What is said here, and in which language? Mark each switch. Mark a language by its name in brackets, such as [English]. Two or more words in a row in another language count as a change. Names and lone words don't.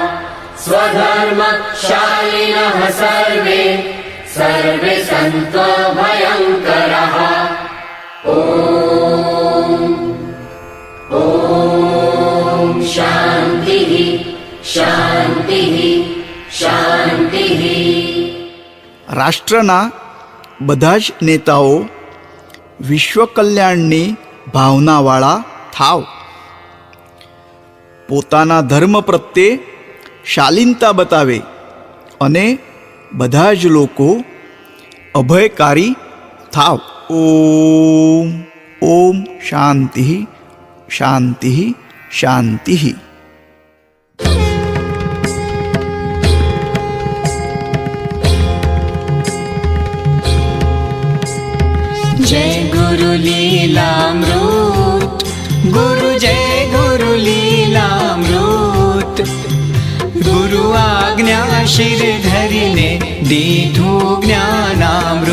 [Sanskrit] स्वधर्मशालिनः सर्वे सर्वे सन्तो भयङ्करः ॐ शान्तिः शान्तिः शान्तिः. [Gujarati] રાષ્ટ્રના બધા જ નેતાઓ વિશ્વ કલ્યાણની ભાવનાવાળા થાવ. પોતાના ધર્મ પ્રત્યે શાલીનતા બતાવે અને બધા જ લોકો અભયકારી થાવ. ઓમ ઓમ શાંતિ શાંતિ શાંતિ. જય ગુરુ લીલામૃત ગુરુ જય ગુરુ લીલામૃત ગુરુ આજ્ઞા શિર ધરીને દીધું જ્ઞાનામૃત.